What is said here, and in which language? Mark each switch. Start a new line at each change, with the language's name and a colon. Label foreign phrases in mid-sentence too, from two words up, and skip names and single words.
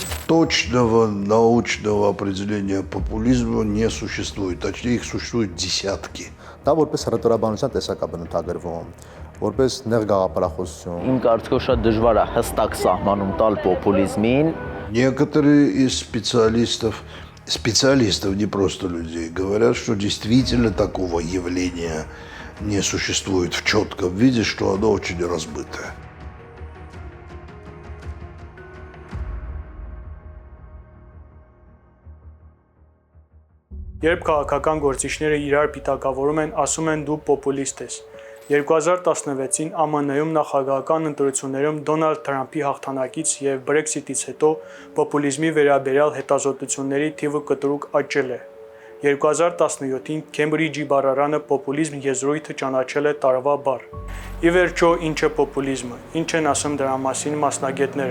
Russian: точного научного определения популизма не существует. Точнее, их существует десятки.
Armenian: Դա որպես հռետորաբանության տեսակ է բնութագրվում, որպես նեղ գաղափարախոսություն։ Իմ կարծիքով շատ դժվար է հստակ սահմանում տալ պոպուլիզմին։
Russian: Некоторые из специалистов, не просто людей, говорят, что действительно такого явления не существует в четком виде, что оно очень размытое.
Armenian: Երբ քաղաքական գործիչները իրար պիտակավորում են, ասում են դու պոպուլիստ ես։ 2016-ին ԱՄՆ-ում նախագահական ընտրություններում Դոնալդ Թրամփի հաղթանակից եւ Brexit-ից հետո պոպուլիզմի վերաբերյալ հետազոտությունների թիվը կտրուկ աճել է։ 2017-ին Քեմբրիջի բառարանը պոպուլիզմ եզրույթը ճանաչել է տարվա բառ։ Ի վերջո, ինչ է պոպուլիզմը, ինչ են ասում դրա մասին մասնագետները։